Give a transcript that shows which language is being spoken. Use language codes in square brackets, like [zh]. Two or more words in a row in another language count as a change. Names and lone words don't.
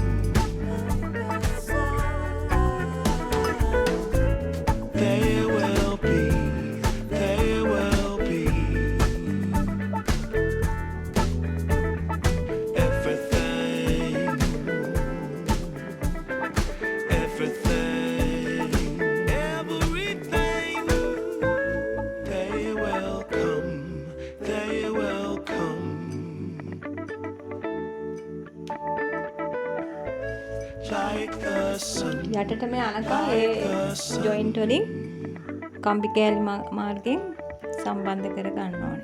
[en] There will be, there will be everything, everything, everything. They will come, they will come. Like the sun. [si] යටට මේ අනකම් ඒ ජොයින්ට් වලින් කම්බි කෑලි මාර්ගයෙන් සම්බන්ධ කර ගන්න ඕනේ.